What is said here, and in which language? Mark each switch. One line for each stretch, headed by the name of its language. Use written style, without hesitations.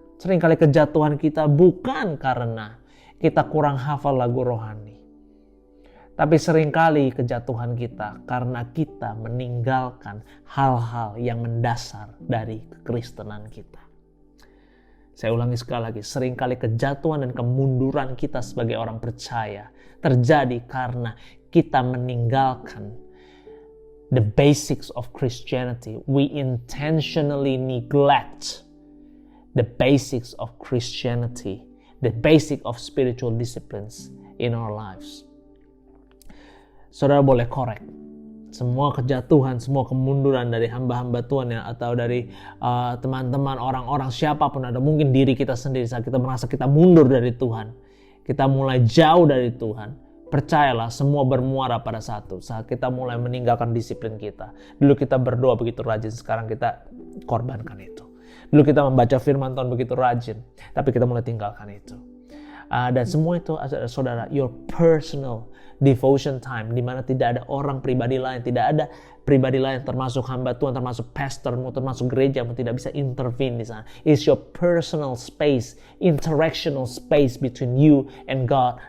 Indonesian: Seringkali kejatuhan kita bukan karena kita kurang hafal lagu rohani, tapi seringkali kejatuhan kita karena kita meninggalkan hal-hal yang mendasar dari kekristenan kita. Saya ulangi sekali lagi, seringkali kejatuhan dan kemunduran kita sebagai orang percaya terjadi karena kita meninggalkan
English: the basics of Christianity. We intentionally neglect the basics of Christianity the basic of spiritual disciplines in our lives.
Indonesian: Saudara boleh correct semua kejatuhan, semua kemunduran dari hamba-hamba Tuhan ya, atau dari teman-teman, orang-orang, siapapun, ada mungkin diri kita sendiri saat kita merasa kita mundur dari Tuhan, kita mulai jauh dari Tuhan. Percayalah, semua bermuara pada satu, saat kita mulai meninggalkan disiplin kita. Dulu kita berdoa begitu rajin, sekarang kita korbankan itu. Dulu kita membaca firman Tuhan begitu rajin, tapi kita mulai tinggalkan itu. Dan semua itu, saudara,
English: your personal devotion time,
Indonesian: di mana tidak ada orang pribadi lain, tidak ada pribadi lain termasuk hamba Tuhan, termasuk pastormu, termasuk gerejamu, tidak bisa intervene di sana.
English: It's your personal space, interactional space between you and God.